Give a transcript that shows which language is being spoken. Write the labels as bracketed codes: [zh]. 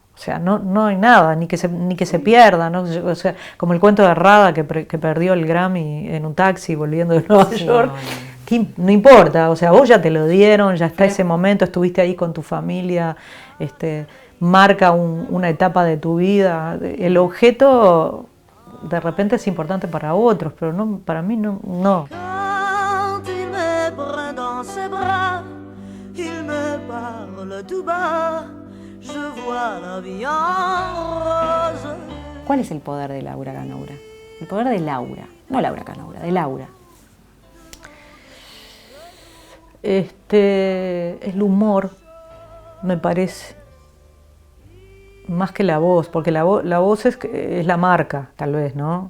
[es] O sea, no hay nada, ni que se pierda, ¿no? O sea, como el cuento de Rada que perdió el Grammy en un taxi volviendo de Nueva York. No importa, o sea, vos ya te lo dieron, ya está ese momento, estuviste ahí con tu familia, marca una etapa de tu vida. El objeto de repente es importante para otros, pero no, para mí no. [fr] Quand il me prend dans ses bras, il me parle tout bas, je vois la vie en rose. [es] ¿Cuál es el poder de Laura Canoura? El poder de Laura, no Laura Canoura, de Laura. El humor, me parece, más que la voz, porque la voz es la marca, tal vez, ¿no?